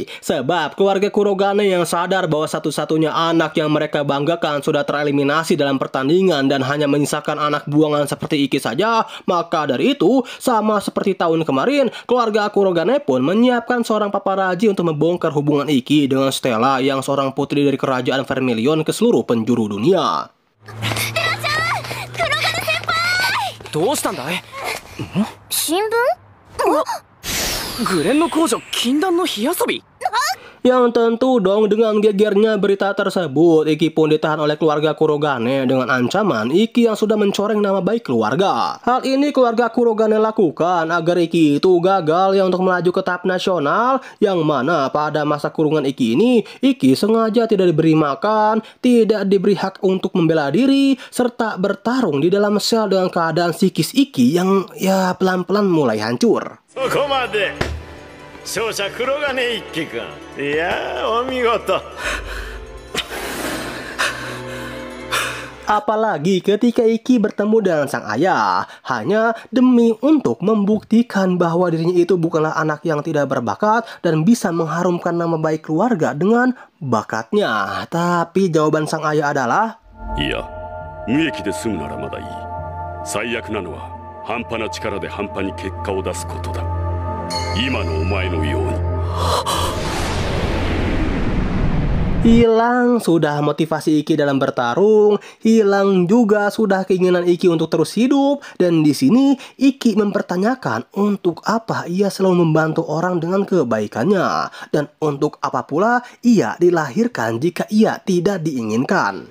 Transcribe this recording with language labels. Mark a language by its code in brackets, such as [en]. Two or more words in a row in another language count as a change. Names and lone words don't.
[id] Sebab keluarga Kurogane yang sadar bahwa satu-satunya anak yang mereka banggakan sudah tereliminasi dalam pertandingan dan hanya menyisakan anak buangan seperti Iki saja, maka dari itu, sama seperti tahun kemarin, keluarga Kurogane pun menyiapkan seorang paparazi untuk membongkar hubungan Iki dengan Stella yang seorang putri dari kerajaan Vermilion ke seluruh penjuru dunia. [ja] どうしたんだい？新聞？グレンの工場禁断の火遊び？ [id] Yang tentu dong dengan gegernya berita tersebut, Iki pun ditahan oleh keluarga Kurogane dengan ancaman Iki yang sudah mencoreng nama baik keluarga. Hal ini keluarga Kurogane lakukan agar Iki itu gagal ya untuk melaju ke tahap nasional, yang mana pada masa kurungan Iki ini, Iki sengaja tidak diberi makan, tidak diberi hak untuk membela diri, serta bertarung di dalam sel dengan keadaan psikis Iki yang ya pelan-pelan mulai hancur. [ja] 勝者黒金一家か。いやお見事。 [id] Apalagi ketika Iki bertemu dengan sang ayah, hanya demi untuk membuktikan bahwa dirinya itu bukanlah anak yang tidak berbakat dan bisa mengharumkan nama baik keluarga dengan bakatnya. Tapi jawaban sang ayah adalah, [ja] いや、無益で済むならまだいい。最悪なのは半端な力で半端に結果を出すことだ。今のお前のように。 [id] Hilang sudah motivasi Iki dalam bertarung, hilang juga sudah keinginan Iki untuk terus hidup, dan di sini Iki mempertanyakan untuk apa ia selalu membantu orang dengan kebaikannya, dan untuk apa pula ia dilahirkan jika ia tidak diinginkan.